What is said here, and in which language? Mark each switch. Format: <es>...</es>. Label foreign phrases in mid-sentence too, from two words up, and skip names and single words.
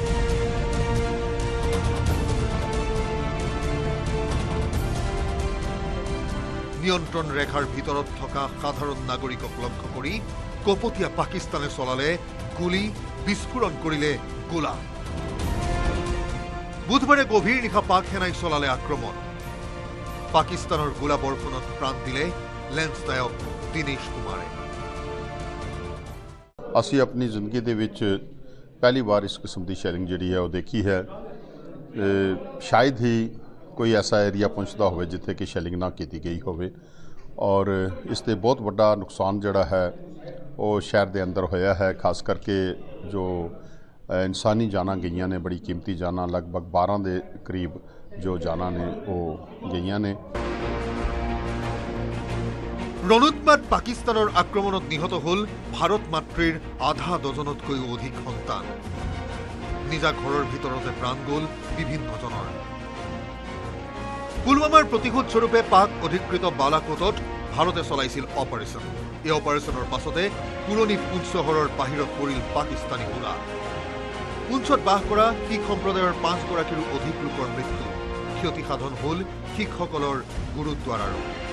<as>নিয়ন্ত্ৰণ ৰেখাৰ ভিতৰত থকা সাধাৰণ নাগৰিকক লক্ষ্য কৰি কপটীয়া পাকিস্তানে চলালে গুলী বিস্ফোৰণ কৰিলে গোলা বুধবাৰে গভীৰ নিশা পাক সেনাই চলালে আক্ৰমণ পাকিস্তানৰ গোলা বৰ্ষণত প্ৰাণ দিলে লেন্সনায়ক দিনেশ কুমাৰে</as> <pa>ਅਸੀਂ ਆਪਣੀ ਜ਼ਿੰਦਗੀ ਦੇ ਵਿੱਚ ਪਹਿਲੀ ਵਾਰ ਇਸ ਕਿਸਮ ਦੀ ਸ਼ੈਲਿੰਗ ਜਿਹੜੀ ਹੈ ਉਹ ਦੇਖੀ ਹੈ ਸ਼ਾਇਦ ਹੀ ਕੋਈ ਐਸਾ ਏਰੀਆ ਪਹੁੰਚਦਾ ਹੋਵੇ ਜਿੱਥੇ ਕਿ ਸ਼ੈਲਿੰਗ ਨਾ ਕੀਤੀ ਗਈ ਹੋਵੇ ਔਰ ਇਸ ਤੇ ਬਹੁਤ ਵੱਡਾ ਨੁਕਸਾਨ ਜਿਹੜਾ ਹੈ ਉਹ ਸ਼ਹਿਰ ਦੇ ਅੰਦਰ ਹੋਇਆ ਹੈ ਖਾਸ ਕਰਕੇ ਜੋ ਇਨਸਾਨੀ ਜਾਨਾਂ ਗਈਆਂ ਨੇ ਬੜੀ ਕੀਮਤੀ ਜਾਨਾਂ ਲਗਭਗ 12 ਦੇ ਕਰੀਬ ਜੋ ਜਾਨਾਂ ਨੇ ਉਹ ਗਈਆਂ ਨੇ</pa> <as>ৰণোৎমাদ পাকিস্তানৰ আক্ৰমণত নিহত হল ভাৰত মাতৃৰ আধা ডজনতকৈও অধিক সন্তান নিজা ঘৰৰ ভিতৰতে প্ৰাণ গল বিভিন্নজনৰ পুলৱামাৰ প্ৰতিশোধ স্বৰূপে পাক অধিকৃত বালাকোটত ভাৰতে চলাইছিল অপাৰেশ্যন এই অপাৰেশ্যনৰ পাছতে পুৰণি পুঞ্চ চহৰৰ বাহিৰত পৰিল পাকিস্তানী গোলা পুঞ্চত বাস কৰা শিখ সম্প্ৰদায়ৰ 5 গৰাকীৰো অধিক লোকৰ মৃত্যু ক্ষতি সাধন হল শিখসকলৰ গুৰুদ্বাৰাৰো</as>